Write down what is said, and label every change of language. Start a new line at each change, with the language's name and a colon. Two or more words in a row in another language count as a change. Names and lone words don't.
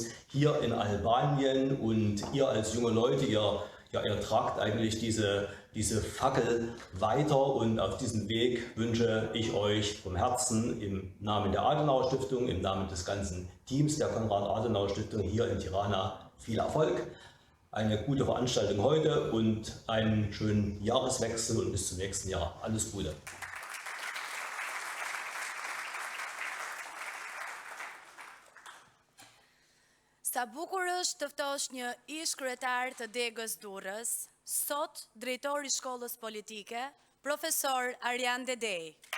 German: hier in Albanien, und ihr als junge Leute, ihr tragt eigentlich diese Fackel weiter, und auf diesem Weg wünsche ich euch vom Herzen im Namen der Adenauer Stiftung, im Namen des ganzen Teams der Konrad-Adenauer Stiftung hier in Tirana viel Erfolg, eine gute Veranstaltung heute und einen schönen Jahreswechsel und bis zum nächsten Jahr. Alles Gute.
Albanian: Sa bukur është të ftosh një ish kryetar të degës Durrës, sot drejtori i shkollës politike, profesor Arjan Dedej.